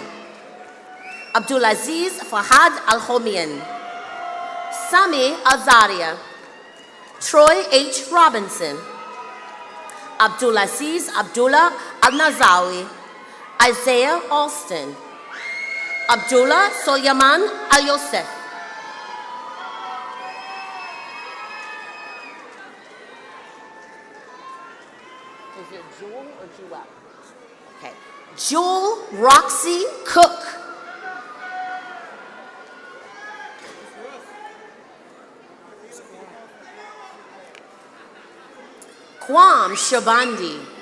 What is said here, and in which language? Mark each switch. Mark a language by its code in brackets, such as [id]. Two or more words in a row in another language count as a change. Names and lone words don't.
[en] Abdulaziz Fahad Al-Homian. Sami Azaria. Troy H. Robinson. Abdulaziz Abdullah Al-Nazawi. Isaiah Alston. Abdullah Solyaman Al-Yosef. Is it Jewel or Jewel? Okay. Jewel Roxy Cook. Kwam Shabandi.